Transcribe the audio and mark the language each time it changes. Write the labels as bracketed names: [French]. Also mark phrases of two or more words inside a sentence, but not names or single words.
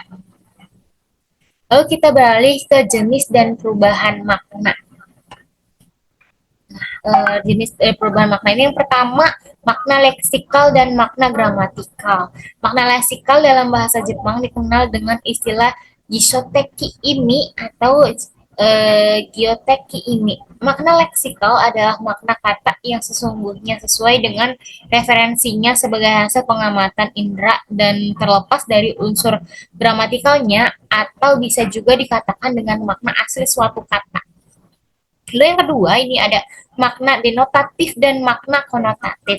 [Indonesian] Lalu kita beralih ke jenis dan perubahan makna. Jenis perubahan makna ini yang pertama, makna leksikal dan makna gramatikal. Makna leksikal dalam bahasa Jepang dikenal dengan istilah [Japanese] 辞書的意味 [Indonesian] atau [Japanese] 語彙的意味. [Indonesian] Makna leksikal adalah makna kata yang sesungguhnya sesuai dengan referensinya sebagai hasil pengamatan indera dan terlepas dari unsur gramatikalnya, atau bisa juga dikatakan dengan makna asli suatu kata. Lalu yang kedua, ini ada makna denotatif dan makna konotatif.